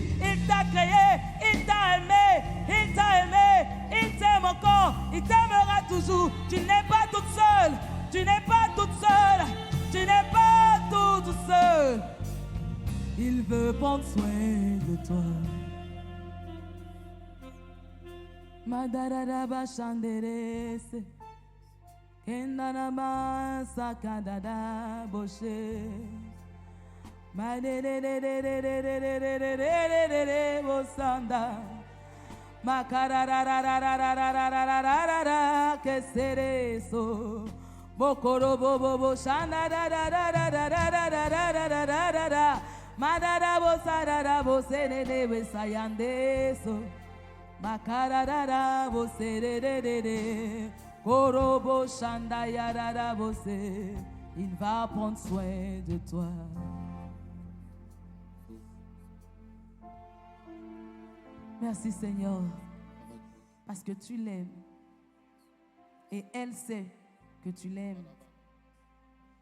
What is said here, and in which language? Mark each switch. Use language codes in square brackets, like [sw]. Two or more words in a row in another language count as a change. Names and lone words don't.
[fr] Il t'a créé, il t'a aimé, il t'a aimé, il t'aime encore, il t'aimera toujours. Tu n'es pas toute seule, tu n'es pas toute seule, tu n'es pas toute seule. Il veut prendre soin de toi. Madarada bashanderese, kendanama sakadada boshe. Maderererererererererererere bosanda. Makarararararararararararara kesereso. Bokoro bobo boshanda da da da da da da da da da da da da da. Madara bosarara bosenene besayandeso. Makararara boserererere. Korobo shanda yarara bose. Il va prendre soin de toi. Merci Seigneur, parce que tu l'aimes et elle sait que tu l'aimes.